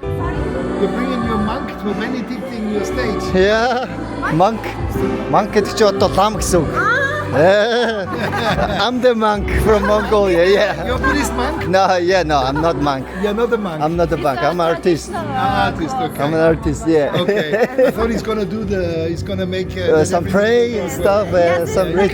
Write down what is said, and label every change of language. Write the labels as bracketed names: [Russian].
[English] You're bringing your monk to Benedict in your stage. [Mongolian] Yeah. Monk гэдэг чи одоо лам гэсэн үг. [English] I'm the monk from Mongolia. Yeah. You're a Buddhist monk? No, I'm not monk. You're not a monk. I'm not a monk. I'm an artist. Artist, okay. I'm an artist. Yeah. Okay. I thought he's gonna make Some pray and stuff. Some You can do